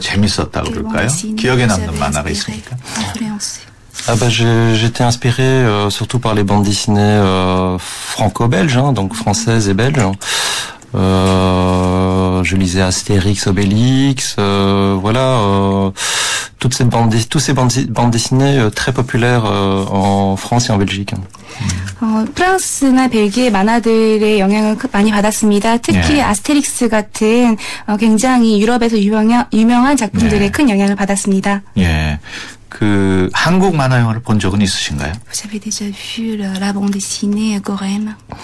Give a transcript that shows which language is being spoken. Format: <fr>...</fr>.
<ko>재밌었다 그럴까요? 기억에 남는 만화가 있습니까?</ko> <fr>Ah bah j'étais inspiré surtout par les bandes dessinées franco-belges, hein, donc françaises et belges. Je lisais Astérix, Obélix, voilà, tous ces bandes dessinées très populaires en France et en Belgique.</fr> <ko>프랑스나 벨기에 만화들의 영향을 많이 받았습니다. 특히 아스테릭스 같은 굉장히 유럽에서 유명한 작품들의 큰 영향을 받았습니다. 예. 그 한국 만화 영화를 본 적은 있으신가요?</ko> <fr>Vous avez déjà vu la bande dessinée coréenne?</fr>